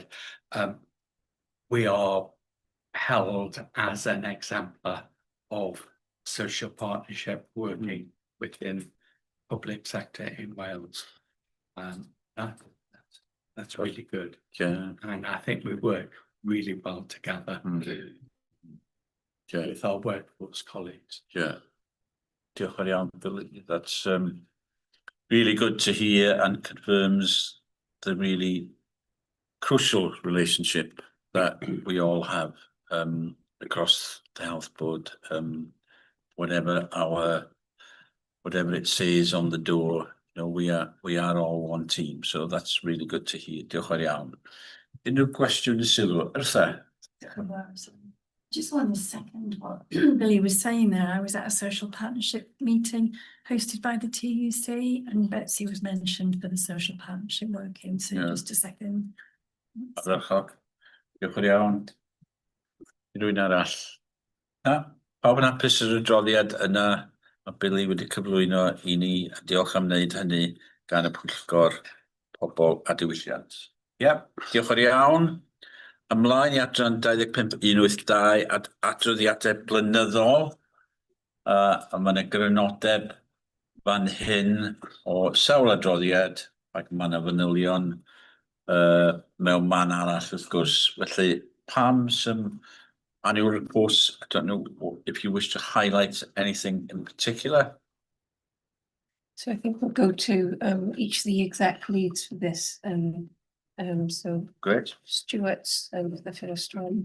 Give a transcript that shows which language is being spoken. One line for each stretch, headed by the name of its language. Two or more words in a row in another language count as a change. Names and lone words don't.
English: We are held as an exemplar of social partnership working within public sector in Wales. That's really good. Yeah. And I think we work really well together with our workforce colleagues. Yeah.
Welsh: Diolch yn iawn, Billy.
English: That's really good to hear and confirms the really crucial relationship that we all have across the health board. Whatever it says on the door, you know, we are all one team. So that's really good to hear.
Welsh: Diolch yn iawn. Unrhyw gwestiwn neu sylw? Yrtha?
English: Just on the second, what Billy was saying there, I was at a social partnership meeting hosted by the TUC, and Betsy was mentioned for the social partnership working. So just a second.
Welsh: Diolch yn iawn. Rwy'n arall. Pawb yn hapus yr adroddiad yna, mae Billy wedi cyflwyno i ni, a diolch am wneud hynny gan y Pwyllgor Pobol a Diwylliant. Diolch yn iawn. ymlaen i adran 25/182 adroddiadau blynyddol. A mae yna grynodeb fan hyn o sawl adroddiad ac mae yna fanylion mewn man arall wrth gwrs.
English: Felly pam some annual reports, I don't know if you wish to highlight anything in particular. So I think we'll go to each of the exec leads for this. So Great. Stuart's the first one.